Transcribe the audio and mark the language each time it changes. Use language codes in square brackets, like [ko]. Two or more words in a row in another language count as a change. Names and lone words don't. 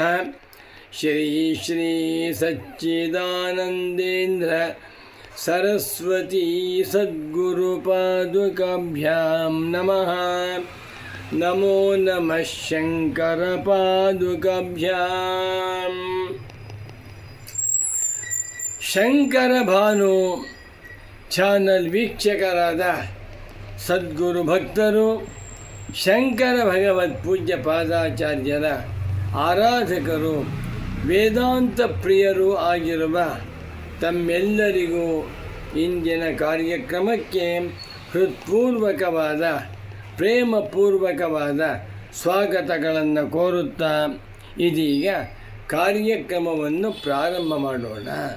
[sa] श्री श्री सच्चिदानन्देन्द्र सरस्वती सद्गुरुपादुकाभ्यां नमः। नमो नमः शङ्करपादुकाभ्यां। [kn] ಶಂಕರಭಾನು ಚಾನಲ್ ವೀಕ್ಷಕರಾದ ಸದ್ಗುರು ಭಕ್ತರು, ಶಂಕರ ಭಗವತ್ ಪೂಜ್ಯ ಪಾದಾಚಾರ್ಯರ ಆರಾಧಕರು, ವೇದಾಂತ ಪ್ರಿಯರೂ ಆಗಿರುವ ತಮ್ಮೆಲ್ಲರಿಗೂ ಇಂದಿನ ಕಾರ್ಯಕ್ರಮಕ್ಕೆ ಹೃತ್ಪೂರ್ವಕವಾದ ಪ್ರೇಮಪೂರ್ವಕವಾದ ಸ್ವಾಗತಗಳನ್ನು ಕೋರುತ್ತಾ ಇದೀಗ ಕಾರ್ಯಕ್ರಮವನ್ನು ಪ್ರಾರಂಭ ಮಾಡೋಣ.